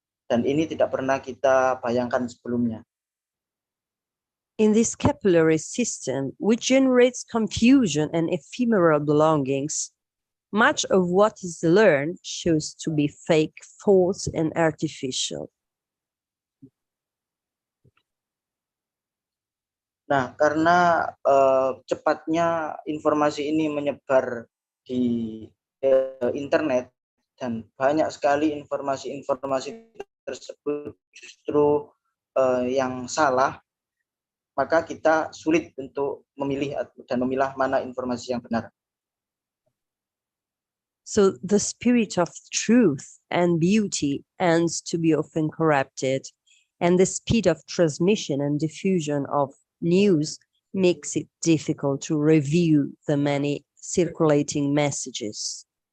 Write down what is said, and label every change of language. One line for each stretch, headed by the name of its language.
Indonesian: Dan ini tidak pernah kita bayangkan sebelumnya.
English: In this capillary system, which generates confusion and ephemeral belongings, much of what is learned shows to be fake, false, and artificial.
Indonesian: Nah, karena cepatnya informasi ini menyebar di internet dan banyak sekali informasi-informasi tersebut justru yang salah, maka kita sulit untuk memilih dan memilah mana informasi yang benar.
English: So the spirit of truth and beauty ends to be often corrupted, and the speed of transmission and diffusion of news makes it difficult to review the many circulating messages.